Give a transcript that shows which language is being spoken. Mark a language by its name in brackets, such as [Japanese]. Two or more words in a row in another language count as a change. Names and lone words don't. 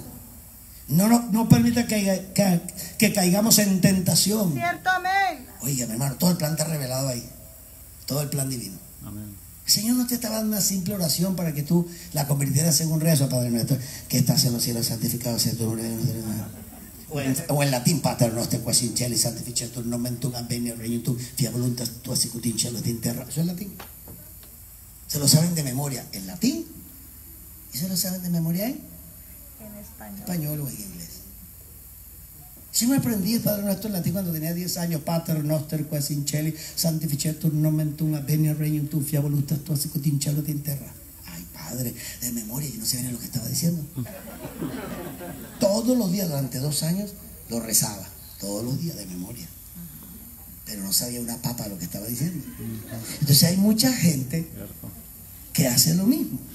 [Spanish] No permita que caigamos en tentación. Cierto, amén. Oiga, mi hermano, todo el plan está revelado ahí. Todo el plan divino. Amén. El Señor no te estaba dando una simple oración para que tú la convirtieras en un rezo, Padre nuestro, que estás en los cielos, santificado sea tu nombre. O en latín, [Latin] Pater noster, quas in cieli, santificetur nomen tuum, adveniat regnum tuum, fiat voluntas tua sicut in cielo et in terra. [Spanish] Eso es latín. Se lo saben de memoria en latín y se lo saben de memoria en En español. español o en inglés. Yo me aprendí el Padre Nuestro en latín cuando tenía 10 años. [Latin] Pater noster quas in cieli, santificetur nomen tuum, adveniat regnum tuum, fiat voluntas tua sicut in cielo et in terra. [Spanish] Ay, Padre, de memoria, yo no sabía lo que estaba diciendo. Todos los días durante 2 años lo rezaba, todos los días de memoria. Pero no sabía una papa lo que estaba diciendo. Entonces hay mucha gente Cierto. que hace lo mismo.